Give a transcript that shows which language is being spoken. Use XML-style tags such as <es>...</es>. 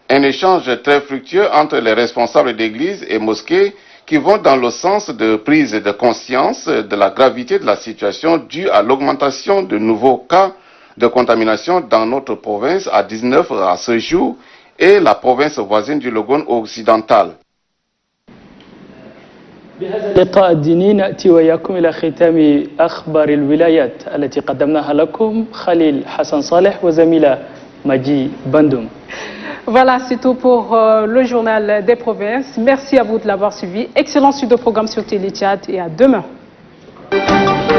<fr>Un échange très fructueux entre les responsables d'églises et mosquées qui vont dans le sens de prise de conscience de la gravité de la situation due à l'augmentation de nouveaux cas de contamination dans notre province à 19 à ce jour et la province voisine du Logone occidental.</fr> <ar>بهذا اللقاء الديني نأتي وإياكم إلى ختام أخبار الولايات التي قدمناها لكم خليل حسن صالح وزميلة ماجي بندوم.</ar> <fr>Voilà, c'est tout pour le journal des provinces. Merci à vous de l'avoir suivi. Excellent suite de programme sur Télé Tchad et à demain.</fr>